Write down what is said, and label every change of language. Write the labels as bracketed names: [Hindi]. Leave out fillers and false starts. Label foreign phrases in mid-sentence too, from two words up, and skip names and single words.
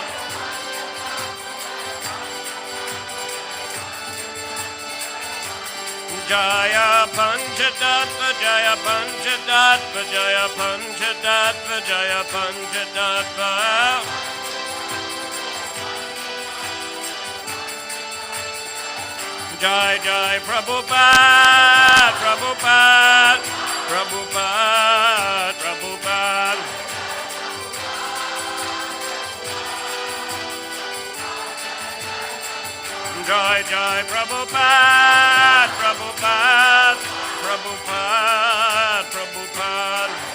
[Sanskrit] Jaya Panchatattva Jaya Panchatattva Jaya Panchatattva Jaya Panchatattva Jai Jai Prabhupada Prabhupada Prabhupada Prabhupada Jai Jai Prabhupada Prabhupada Prabhupada Prabhupada